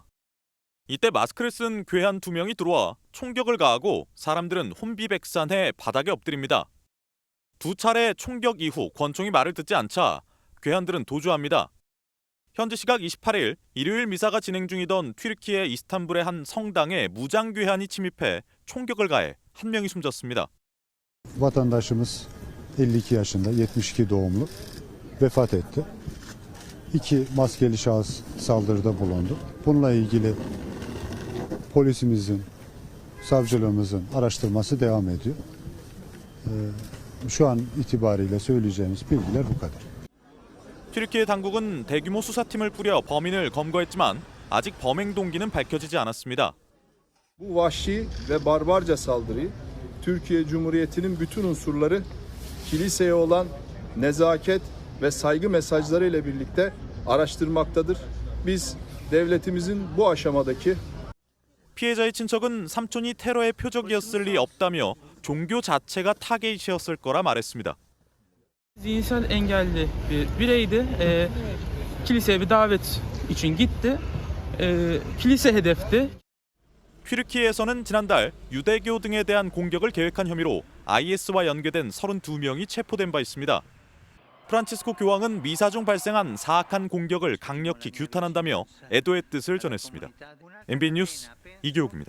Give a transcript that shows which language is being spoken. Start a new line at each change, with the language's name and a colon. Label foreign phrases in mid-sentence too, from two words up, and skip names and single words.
Korean: 이때 마스크를 쓴 괴한 2명이 들어와 총격을 가하고 사람들은 혼비백산해 바닥에 엎드립니다. 2차례 총격 이후 권총이 말을 듣지 않자 괴한들은 도주합니다. 현지 시각 28일 일요일 미사가 진행 중이던 튀르키예 이스탄불의 한 성당에 무장괴한이 침입해 총격을 가해 1명이 숨졌습니다.
Turkish: Vatandaşımız 52 yaşında 72 doğumlu vefat etti. 2 maskeli şahıs saldırıda bulundu. Bununla ilgili polisimizin, savcılığımızın araştırması devam ediyor. Şu an itibariyle söyleyeceğimiz bilgiler bu kadar.
Korean: 튀르키예 당국은 대규모 수사팀을 꾸려 범인을 검거했지만 아직 범행 동기는 밝혀지지 않았습니다.
Turkish: Bu vahşi ve barbarca saldırıyı Türkiye Cumhuriyeti'nin bütün unsurları kiliseye olan nezaket ve saygı mesajları ile birlikte araştırmaktadır. Biz devletimizin bu aşamadaki
Korean: 피해자의 친척은 삼촌이 테러의 표적이었을 리 없다며 종교 자체가 타겟이었을 거라 말했습니다.
Turkish: Zihinsel engelli bir bireydi. Kiliseye bir davet için gitti. Kilise hedefti.
Korean: 튀르키예에서는 지난달 유대교 등에 대한 공격을 계획한 혐의로 IS와 연계된 32명이 체포된 바 있습니다. 프란치스코 교황은 미사 중 발생한 사악한 공격을 강력히 규탄한다며 애도의 뜻을 전했습니다. MBN 뉴스 이규욱입니다.